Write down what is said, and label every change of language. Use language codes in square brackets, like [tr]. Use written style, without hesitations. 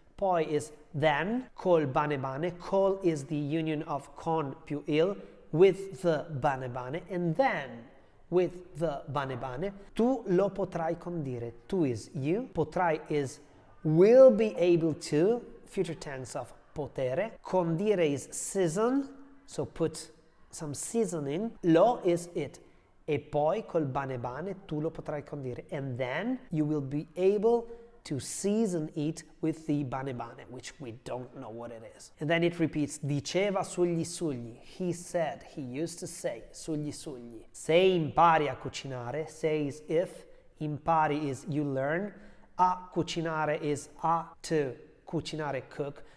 [en] Poi is then, col bane bane, col is the union of con più il, with the bane bane, and then, with the bane bane, [it] tu lo potrai condire. [en] Tu is you, potrai is will be able to, future tense of potere. Condire is season, so put some seasoning. Lo is it. [it] E poi col bane bane tu lo potrai condire. [en] And then you will be able to season it with the bane bane, which we don't know what it is. And then it repeats, [it] diceva sugli sugli. [en] He said, he used to say, sugli sugli. [it] Se impari a cucinare, [en] say is if, impari is you learn, a cucinare is a to cucinare, cook.